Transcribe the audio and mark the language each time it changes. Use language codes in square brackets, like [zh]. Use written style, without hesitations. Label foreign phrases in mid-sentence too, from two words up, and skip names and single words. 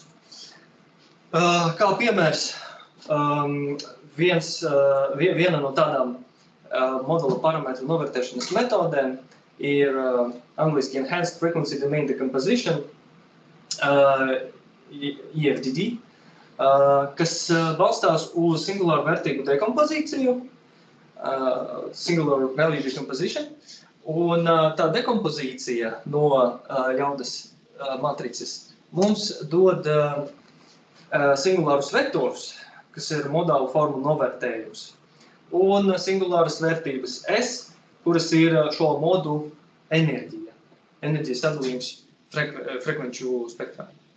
[lv] Kā piemērs, viena no tādām modula parametru novērtēšanas metodēm ir angliski [en] Enhanced Frequency Domain Decomposition, [lv] EFDD, kas balstās uz singulāru vērtību dekompozīciju, [en] singular value decomposition, [lv] un tā dekompozīcija no jaudas matricas mums dod singulārus vektorus, kas ir modālu formu novērtējums, un singulāras vērtības S, kuras ir šo modu enerģija, enerģijas sadalījums frekvenču spektrā.